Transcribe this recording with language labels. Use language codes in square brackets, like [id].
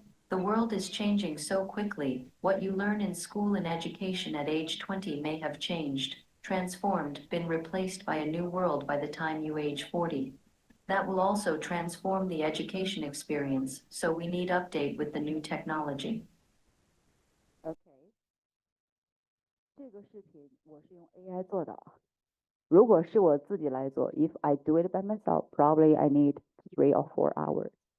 [en] The world is changing so quickly, what you learn in school and education at age 20 may have changed, transformed, been replaced by a new world by the time you age 40. That will also transform the education experience, so we need update with the new technology. Okay. [zh] 这个视频我是用 AI 做的啊。如果是我自己来做 [en] ，if I do it by myself, probably I need 3 or 4 hours.